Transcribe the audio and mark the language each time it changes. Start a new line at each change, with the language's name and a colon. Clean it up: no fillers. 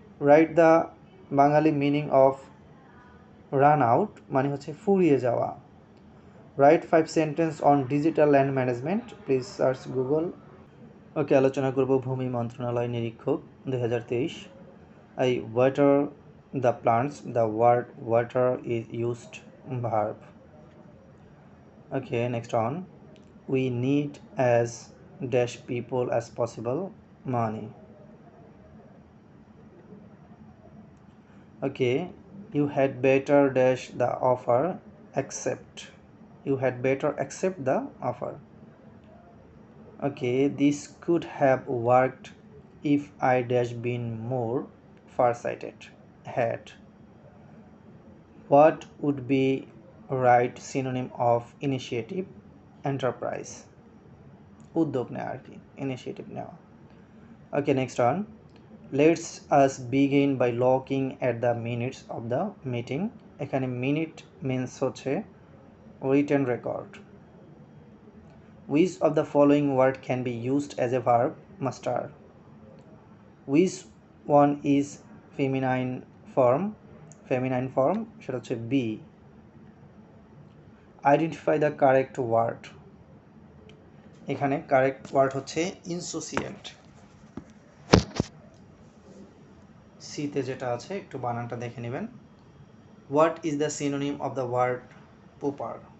English: right the Bengali meaning of run out
Bangla: মানে হচ্ছে ফুরিয়ে যাওয়া।
English: Right 5 sentence on digital land management, please search Google.
Bangla: ওকে, আলোচনা করব ভূমি মন্ত্রণালয় নিরীক্ষক 2023।
English: I water the plants, the word water is used verb. Okay, next on. We need as dash people as possible money. Okay, you had better dash the offer, accept. You had better accept the offer. Okay, this could have worked if I dash been more farsighted. Had. What would be right synonym of initiative? Enterprise.
Bangla: উদ্যোগ নেওয়া আর কি, initiative নেওয়া।
English: Okay, next on. Let's us begin by looking at the minutes of the meeting.
Bangla: এখানে minute means হচ্ছে written record.
English: Which of the following word can be used as a verb? Muster. Which one is feminine form? Feminine form সেটা হচ্ছে be. Identify the correct word.
Bangla: এখানে correct word হচ্ছে ইনসোসিয়েট। সিতে যেটা আছে একটু বানানটা দেখে নেবেন।
English: What is the synonym of the word pauper?